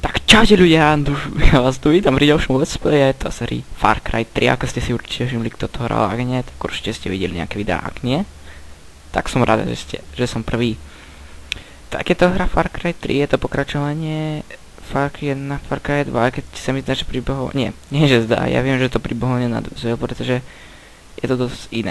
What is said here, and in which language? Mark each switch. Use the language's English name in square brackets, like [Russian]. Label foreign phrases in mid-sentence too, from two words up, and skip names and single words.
[Slovak] Čaute ľudia, ja vás tu vítam pri ďalšom [English] let's play, [Slovak] je to sérii Far Cry 3, ako ste si určite všimli, kto to hral, ak nie, tak určite ste videli nejaké videá, ak nie, tak som rád, že som prvý. Tak je to hra Far Cry 3, je to pokračovanie Far Cry 1, Far Cry 2, keď sa mi zdá, že príbehov, nie že zdá, ja viem, že to príbehov nenadvezuje, pretože je to dosť iné.